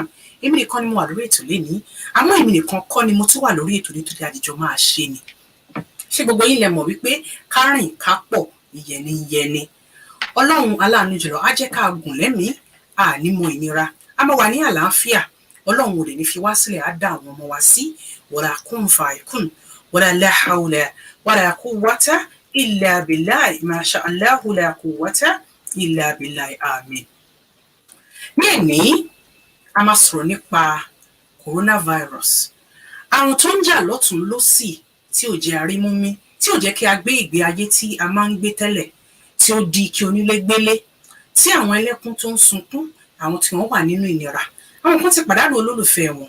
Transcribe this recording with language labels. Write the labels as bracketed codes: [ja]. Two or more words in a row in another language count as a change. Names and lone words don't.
[yo] Èmi nìkan ni mo wà lórí ètò lénìí. Àmọ́ èmi nìkan kọ́ ni mo tún wà lórí ètò nítorí àdìjọ máa ṣe ni. Ṣé gbogbo yín lẹ mọ̀ wípé ká rìn ká pọ̀ ìyẹni. Ọlọ́run aláàánú jùlọ á jẹ́ ká gùn lẹ́mìí, àní mọ ìnira. A máa wà ní àlàáfíà. Ọlọ́run ò lè ní fi wá sílẹ̀ á dá àwọn ọmọ wa sí. [ar] ولا كن فيكون ولا لا حول ولا قوة إلا بالله ما شاء الله لا قوة إلا بالله, amen. [yo] Ní èní, a máa sọ̀rọ̀ nípa coronavirus. Àrùn tó ń jà lọ́tùn lósì tí ò jẹ́ arímúmí, tí ò jẹ́ kí a gbé ìgbé ayé tí a máa ń gbé tẹ́lẹ̀, tí ó di kí onílé gbélé, tí àwọn ẹlẹ́kún tó ń sunkún, àwọn tí wọ́n wà nínú ìnira, àwọn kan ti pàdánù olólùfẹ́ wọn.